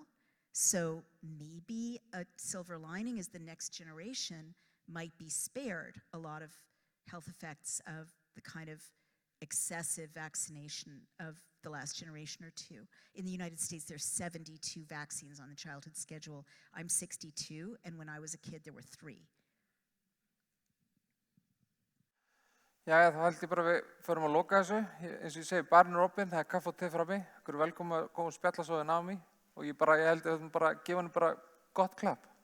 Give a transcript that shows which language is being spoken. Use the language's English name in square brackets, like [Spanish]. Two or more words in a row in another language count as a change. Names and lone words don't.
[English] So maybe a silver lining is the next generation might be spared a lot of health effects of the kind of excessive vaccination of the last generation or two. In the United States, there's 72 vaccines on the childhood schedule. I'm 62, and when I was a kid, there were 3. [Icelandic] Jæja, þá held ég bara við förum að loka þessu. Eins og ég segi, barinn er opinn, það er kaffi og te frammi. Ykkur er velkomin að koma og spjalla svo við Naomi. Og ég held að við bara gefa henni bara gott klapp.